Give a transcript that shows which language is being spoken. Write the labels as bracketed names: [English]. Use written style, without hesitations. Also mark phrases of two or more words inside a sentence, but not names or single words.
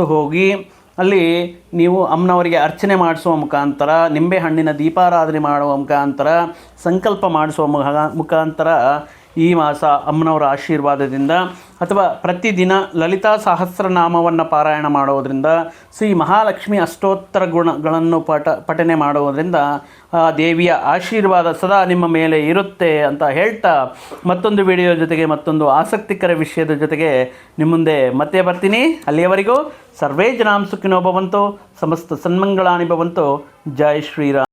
[Kannada] ಹೋಗಿ ಅಲ್ಲಿ ನೀವು ಅಮ್ಮನವರಿಗೆ ಅರ್ಚನೆ ಮಾಡಿಸುವ ಮುಖಾಂತರ, ನಿಂಬೆ ಹಣ್ಣಿನ ದೀಪಾರಾಧನೆ ಮಾಡುವ ಮುಖಾಂತರ, ಸಂಕಲ್ಪ ಮಾಡಿಸುವ ಮುಖಾಂತರ ಈ ಮಾಸ ಅಮ್ಮನವರ ಆಶೀರ್ವಾದದಿಂದ ಅಥವಾ ಪ್ರತಿದಿನ ಲಲಿತಾ ಸಹಸ್ರನಾಮವನ್ನು ಪಾರಾಯಣ ಮಾಡೋದರಿಂದ, ಶ್ರೀ ಮಹಾಲಕ್ಷ್ಮಿ ಅಷ್ಟೋತ್ತರ ಗುಣಗಳನ್ನು ಪಠನೆ ಮಾಡೋದರಿಂದ ಆ ದೇವಿಯ ಆಶೀರ್ವಾದ ಸದಾ ನಿಮ್ಮ ಮೇಲೆ ಇರುತ್ತೆ ಅಂತ ಹೇಳ್ತಾ, ಮತ್ತೊಂದು ವಿಡಿಯೋ ಜೊತೆಗೆ ಮತ್ತೊಂದು ಆಸಕ್ತಿಕರ ವಿಷಯದ ಜೊತೆಗೆ ನಿಮ್ಮ ಮುಂದೆ ಮತ್ತೆ ಬರ್ತೀನಿ. ಅಲ್ಲಿಯವರೆಗೂ [Sanskrit] ಸರ್ವೇ ಜನಾಂ ಸುಖಿನೋ ಭವಂತು, ಸಮಸ್ತ ಸನ್ಮಂಗಳಾನಿ ಭವಂತು. [Kannada] ಜೈ ಶ್ರೀರಾಮ್.